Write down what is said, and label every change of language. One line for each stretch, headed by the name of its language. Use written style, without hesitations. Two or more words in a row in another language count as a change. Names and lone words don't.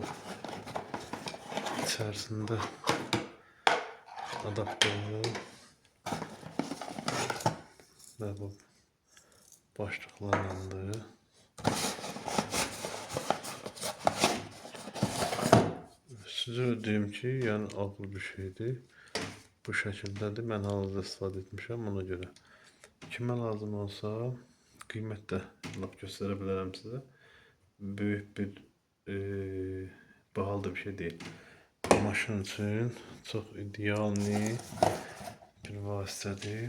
Turkish: İçerisinde adaptörü ve bu başlıklarlandı. Size diyeyim ki, yani ağır bir şeydi. Bu şekildedir.
Azerbaijani: Ben hal-hazırda istifadə etmişəm, ona göre. Kimə lazım olsa, qiymət də lap göstərə bilərəm sizə. Böyük bir bahalı da bir şey değil. Maşın üçün çox idealni bir vasitədir.